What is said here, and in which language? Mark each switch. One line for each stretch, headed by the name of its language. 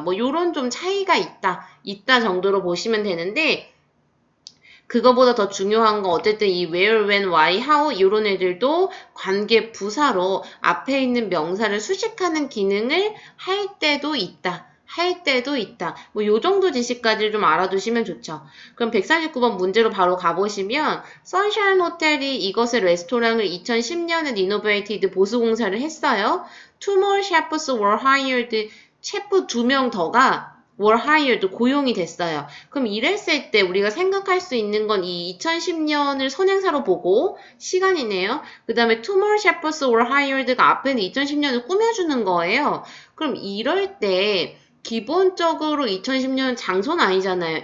Korean: 뭐 요런 좀 차이가 있다 정도로 보시면 되는데 그거보다 더 중요한 건 어쨌든 이 where, when, why, how 이런 애들도 관계 부사로 앞에 있는 명사를 수식하는 기능을 할 때도 있다. 할 때도 있다. 뭐 요 정도 지식까지 좀 알아두시면 좋죠. 그럼 149번 문제로 바로 가보시면 선샤인 호텔이 이것의 레스토랑을 2010년에 리노베이티드 보수공사를 했어요.
English: Two more chefs were hired.
Korean: 셰프 2명 더가
English: were hired,
Korean: 고용이 됐어요. 그럼 이랬을 때 우리가 생각할 수 있는 건 이 2010년을 선행사로 보고 시간이네요. 그 다음에
English: two more chefs were hired
Korean: 가 앞에는 2010년을 꾸며주는 거예요. 그럼 이럴 때 기본적으로 2010년은 장소는 아니잖아요.